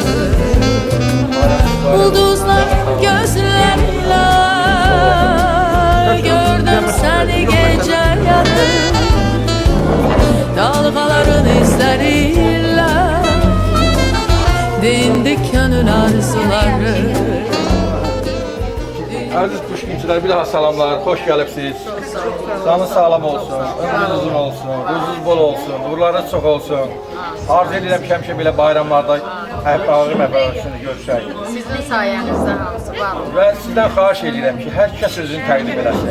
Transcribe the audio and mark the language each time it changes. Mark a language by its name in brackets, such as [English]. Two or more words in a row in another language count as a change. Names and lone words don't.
[Turkish] Ulduzların gözleriyle gördüm seni gece yarı. Dalgaların izleriyle dindi gönül arzuları. [Azerbaijani] Aziz Puşkinçiler, bir daha salamlar, hoş gəlibsiniz. Canınız sağlam olsun, ömrünüz uzun olsun, ruzunuz bol olsun, uğurlarınız çox olsun. Arzu edirəm ki, həmişə belə bayramlarda əfrağını görüşək. Sizin sayenizde hamısı var. Və sizdən xahiş edirəm ki, hər kəs özünü təqdim eləsin.